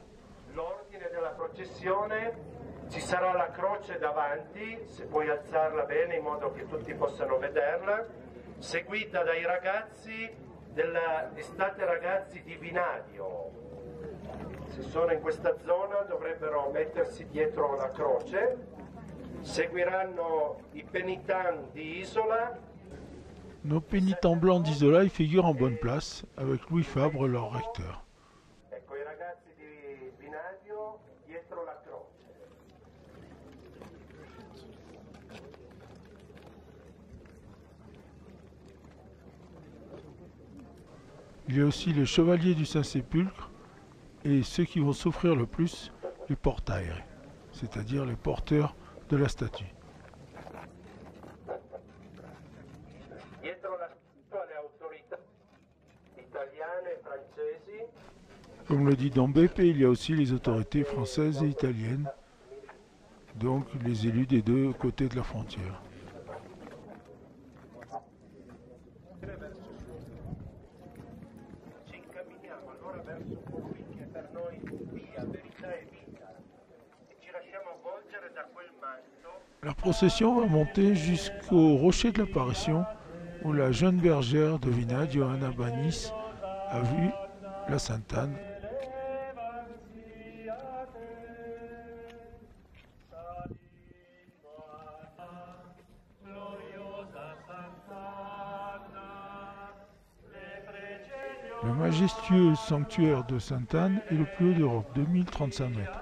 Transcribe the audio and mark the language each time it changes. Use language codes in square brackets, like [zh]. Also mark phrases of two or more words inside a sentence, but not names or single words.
[it] L'ordine della processione, ci sarà la croce davanti, se puoi alzarla bene in modo che tutti possano vederla, seguita dai ragazzi dell'Estate Ragazzi di Vinadio. Se sono in questa zona dovrebbero mettersi dietro la croce, seguiranno i penitenti di Isola. [fr] Nos pénitents blancs d'Isola y figurent en bonne place, avec Louis Fabre, leur recteur. [it] Ecco, i ragazzi di Vinadio dietro la croce. [fr] Il y a aussi les chevaliers du Saint-Sépulcre et ceux qui vont souffrir le plus, les portaires, c'est-à-dire les porteurs de la statue. [it] Dietro la statua le autorità italiane e francesi. [fr] Comme le dit Don Beppe, il y a aussi les autorités françaises et italiennes, donc les élus des deux côtés de la frontière. [it] Ci incamminiamo allora verso colui che per noi via, verità e vita e ci lasciamo avvolgere da quel manto. [fr] La procession va monter jusqu'au rocher de l'apparition où la jeune bergère de Vinade, Johanna Banis, a vu la Sainte-Anne. Le majestueux sanctuaire de Sainte-Anne est le plus haut d'Europe, 2035 mètres.